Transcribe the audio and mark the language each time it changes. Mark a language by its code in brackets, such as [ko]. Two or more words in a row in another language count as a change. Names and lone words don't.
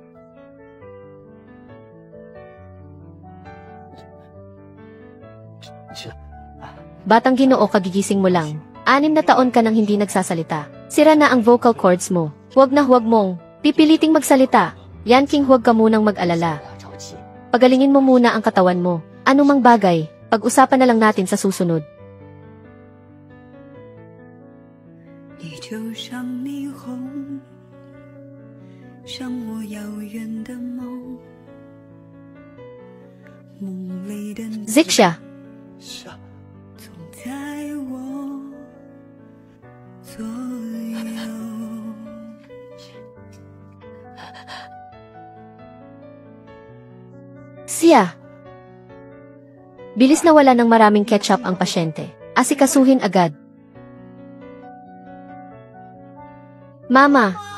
[tl] Batang Ginoo, kagigising mo lang. 6 na taon ka nang hindi nagsasalita. Sira na ang [en] vocal cords [tl] mo. Huwag mong pipiliting magsalita. Yan King, huwag ka munang mag-alala. Pagalingin mo muna ang katawan mo. Anumang bagay, pag-usapan na lang natin sa susunod. [zh] 你就像霓虹，像我遥远的梦，梦里的你 Zixia, 总在我左右。 [tl] siya. Bilis na wala ng maraming ketchup ang pasyente. Asikasuhin agad. Mama.